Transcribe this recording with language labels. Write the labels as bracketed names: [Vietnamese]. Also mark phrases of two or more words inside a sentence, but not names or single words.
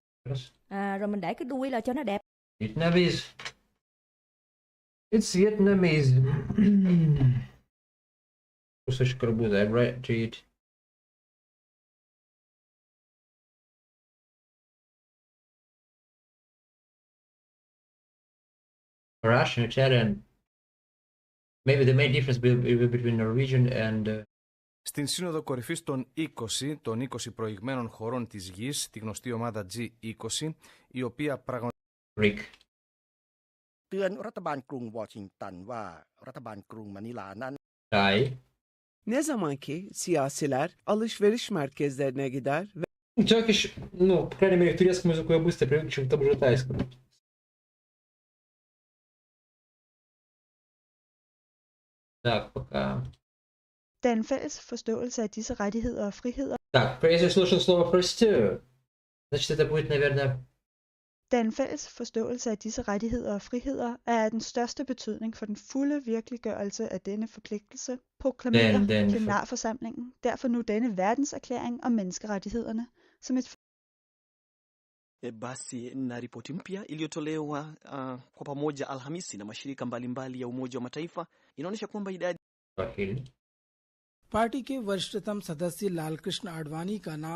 [Vietnamese] Rồi mình để cái đuôi là cho nó đẹp. [English] Vietnamese. It's Vietnamese. [Russian] Кусочек арбуза. [English] I'm ready to eat. Russian, Italian. Maybe the main difference between Norwegian and [Greek] Στην Σύνοδο Κορυφής των 20 προηγμένων χωρών της γης, τη γνωστή ομάδα G20, η οποία πραγματικά [Thai] เตือนรัฐบาลกรุงวอชิงตันว่ารัฐบาลกรุงมะนิลานั้น [Turkish] Ne zamanki siyasiler alışveriş merkezlerine gider ve [English] Turkish, [Russian] по крайней мере, к турецкому языку я быстро привык, чем к тому же тайскому. Так, пока. [Danish] Den fælles forståelse af disse rettigheder og friheder. [Russian] Так, если слышал слово «простую», значит, это будет, наверное... [Danish] Den fælles forståelse af disse rettigheder og friheder er af den største betydning for den fulde virkeliggørelse af denne forpligtelse, proklamerer plenarforsamlingen. Derfor nu denne verdenserklæring om menneskerettighederne som et [Swahili] Basi na ripoti mpya iliyotolewa kwa pamoja Alhamisi na mashirika mbalimbali ya Umoja wa Mataifa inaonyesha kwamba idadi [Hindi] पार्टी के वरिष्ठतम सदस्य लालकृष्ण आडवाणी का नाम